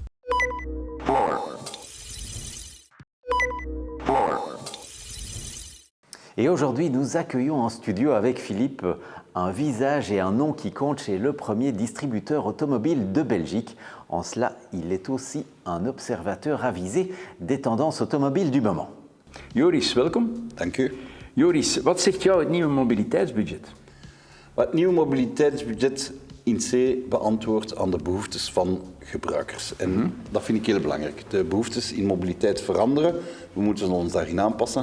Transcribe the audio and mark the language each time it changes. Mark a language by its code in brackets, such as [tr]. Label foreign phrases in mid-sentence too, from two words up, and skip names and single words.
[fr] Et aujourd'hui, nous accueillons en studio avec Philippe un visage et un nom qui compte chez le premier distributeur automobile de Belgique. En cela, il est aussi un observateur avisé des tendances automobiles du moment. [nl] Joris, welkom. Dank u. Joris, wat zegt jou het nieuwe mobiliteitsbudget? Het nieuwe mobiliteitsbudget in C beantwoordt aan de behoeftes van gebruikers. En dat vind ik heel belangrijk. De behoeftes in mobiliteit veranderen, we moeten ons daarin aanpassen.